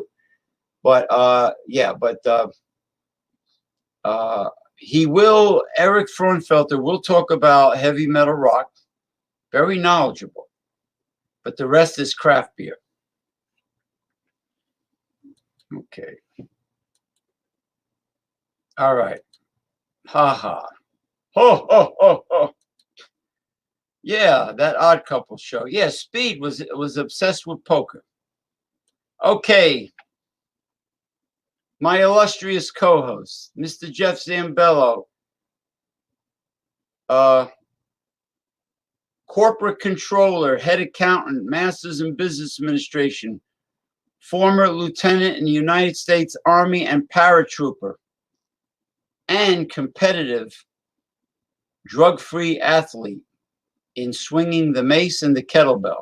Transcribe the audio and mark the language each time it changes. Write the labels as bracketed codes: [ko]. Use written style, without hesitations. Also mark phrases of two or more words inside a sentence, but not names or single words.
[en] But yeah, but he will, Eric Frauenfelder will talk about heavy metal rock, very knowledgeable, but the rest is craft beer. Okay. All right. Ha ha. Ho ho ho ho. Yeah, that Odd Couple show. Yeah, Speed was obsessed with poker. Okay. My illustrious co-host, Mr. Jeff Zambello, corporate controller, head accountant, master's in business administration, former lieutenant in the United States Army and paratrooper, and competitive drug-free athlete in swinging the mace and the kettlebell.